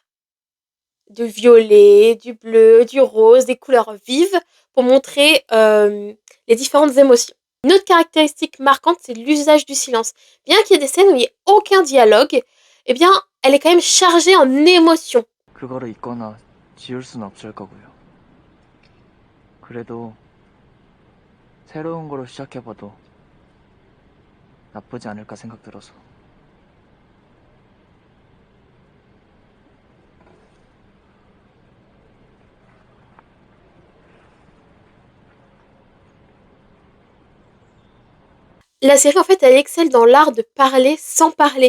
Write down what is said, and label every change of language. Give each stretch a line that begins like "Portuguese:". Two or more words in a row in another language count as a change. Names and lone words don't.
French: Du violet, du bleu, du rose, des couleurs vives pour montrer les différentes émotions. Une autre caractéristique marquante, c'est l'usage du silence. Bien qu'il y ait des scènes où il n'y ait aucun dialogue, eh bien, elle est quand même chargée en émotions.
Korean: 그거를 잊거나 지울 수는 없을 거고요. 그래도 새로운 거로 시작해봐도 나쁘지 않을까 생각 들어서.
French: La série, en fait, elle excelle dans l'art de parler sans parler.